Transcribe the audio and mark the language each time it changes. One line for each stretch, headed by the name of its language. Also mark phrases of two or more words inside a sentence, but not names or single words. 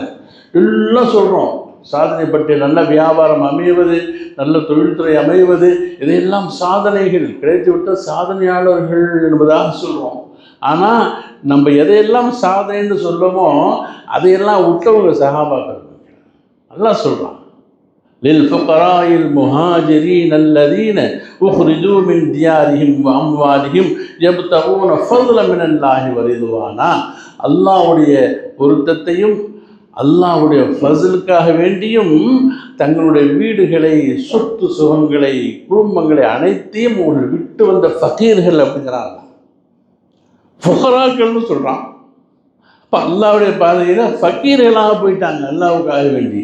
Tamil: எல்லாம் சொல்கிறோம், சாதனை பற்றி நல்ல வியாபாரம் அமைவது, நல்ல தொழில்துறை அமைவது, இதையெல்லாம் சாதனைகள், கிடைத்துவிட்ட சாதனையாளர்கள் என்பதாக சொல்கிறோம். ஆனால் நம்ம எதையெல்லாம் சாதனைன்னு சொல்லுமோ அதையெல்லாம் விட்டவங்க சஹாபாக்கள். நல்லா சொல்கிறான்,
Arabic: للفقراء المهاجرين الذين أخرجوا من ديارهم وأموالهم يبتغون فضلا من الله ورضوانا.
Tamil: அல்லாஹ்வுடைய பொருத்தத்தையும் அல்லாஹ்வுடைய ஃபஸ்லுக்காக வேண்டியும் தங்களுடைய வீடுகளை, சொத்து சுகங்களை, குடும்பங்களை அனைத்தையும் அவர்கள் விட்டு வந்த ஃபகீர்கள் அப்படிங்கிறாங்க. ஃபுகராக்கள்னு சொல்கிறான். அப்போ அல்லாஹ்வுடைய பாதையில் ஃபகீர்களாக போயிட்டாங்க அல்லாஹ்வுக்காக வேண்டி.